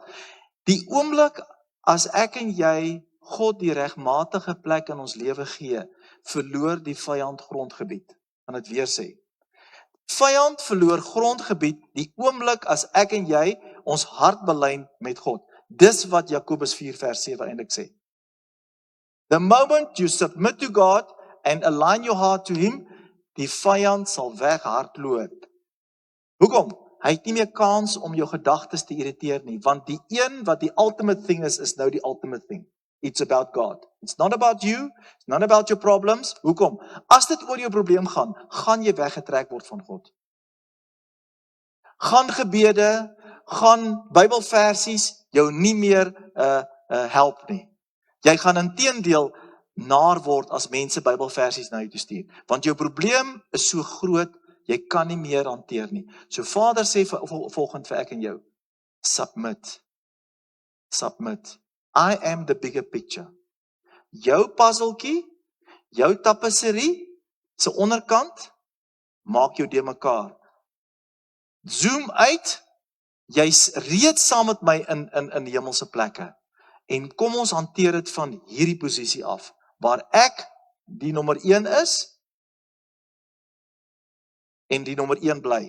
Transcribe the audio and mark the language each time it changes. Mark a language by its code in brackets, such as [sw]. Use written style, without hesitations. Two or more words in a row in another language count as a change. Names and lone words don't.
[af] Die oomblik as ek en jy God die regmatige plek in ons lewe gee, verloor die vyand grondgebied. Kan dit weer sê. Vyand verloor grondgebied die oomblik as ek en jy ons hart belyn met God. Dis wat Jakobus 4 vers 7 eintlik sê. [en] The moment you submit to God and align your heart to him, [af] die vyand sal weghardloop. Hoekom? Hy het nie meer kans om jou gedagtes te irriteer nie, want die een wat die [en] ultimate thing [af] is nou die [en] ultimate thing. It's about God. It's not about you, it's not about your problems. [af] Hoekom? As dit oor jou probleem gaan, gaan jy weggetrek word van God. Gaan gebede, gaan Bybelversies jou nie meer help nie. Jy gaan inteendeel naar word as mense Bybelversies na jou toe stuur. Want jou probleem is so groot, jy kan nie meer hanteer nie. So Vader sê volgend vir ek en jou, [en] submit. Submit. I am the bigger picture. [af] Jou puzzeltjie, jou tapisserie, se onderkant, maak jou de mekaar. Zoom uit, jy's reeds saam met my in hemelse plekke. En kom ons hanteer dit van hierdie posisie af, waar ek die nommer 1 is, en die nommer 1 bly.